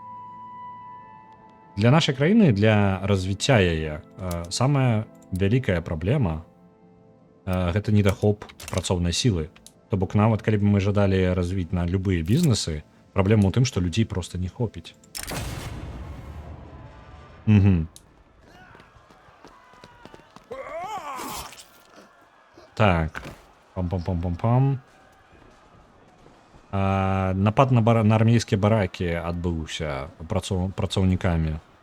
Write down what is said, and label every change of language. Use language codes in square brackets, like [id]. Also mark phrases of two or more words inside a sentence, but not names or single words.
[be] Для нашай краіны, для развіцця яе, самая вялікая праблема гэта недахоп працоўнай сілы. То бок нават калі б мы жадалі развіць на любыя бізнесы, праблема ў тым, што людзей проста не хопіць. Так. Пам-пам-пам-пам-пам. Напад на армейскія баракі адбыўся працоўнікамі.